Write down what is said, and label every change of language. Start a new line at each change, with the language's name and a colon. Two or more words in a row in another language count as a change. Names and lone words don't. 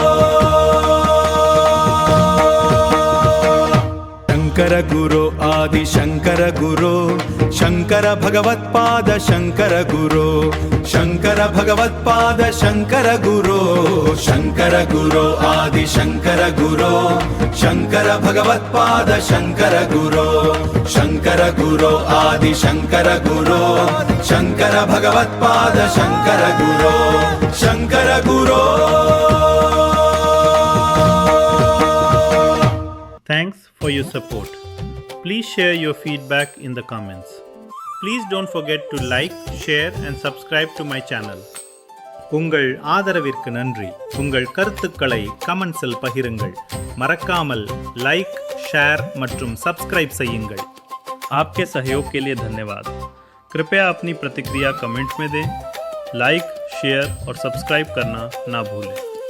Sanskrit: शंकर गुरो आदि शंकर गुरो शंकर भगवत्पाद शंकर गुरो शंकर भगवत्पाद शंकर गुरो शंकर गुरो आदि शंकर गुरो शंकर भगवत्पाद शंकर गुरो शंकर गुरो आदि शंकर गुरो शंकर भगवत्पाद शंकर गुरो शंकर गुरो
English: Thanks for your support. Please share your feedback in the comments. Please don't forget to like, share and subscribe to my channel.
Tamil: உங்கள் ஆதரவிற்கு நன்றி. உங்கள் கருத்துக்களை கமெண்ட்ஸில் பகிருங்கள். மறக்காமல்
English: like, share
Tamil: மற்றும் सब्सक्राइब செய்யுங்கள்.
Hindi: आपके सहयोग के लिए धन्यवाद. कृपया अपनी प्रतिक्रिया कमेंट्स में दें.
English: like, share
Hindi: और सब्सक्राइब करना ना भूलें.